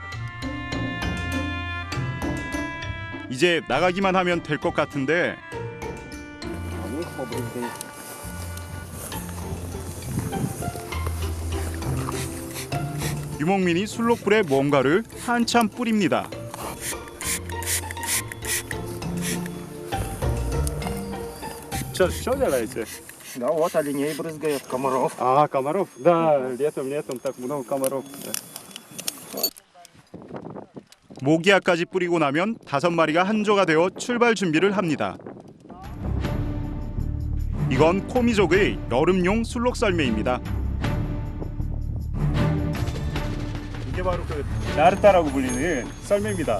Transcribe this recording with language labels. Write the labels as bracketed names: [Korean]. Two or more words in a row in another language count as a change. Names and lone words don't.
[Korean] 이제 나가기만 하면 될 것 같은데 유목민이 술록불에 뭔가를 한참 뿌립니다. [Russian] Что делаете? Да, вот оленей брызгают, комаров. А, комаров? Да, летом так много комаров. [Korean] 모기약까지 뿌리고 나면 5마리가 한조가 되어 출발 준비를 합니다. 이건 코미족의 여름용 술록 썰매입니다. 이게 바로 그 나르타라고 불리는 썰매입니다.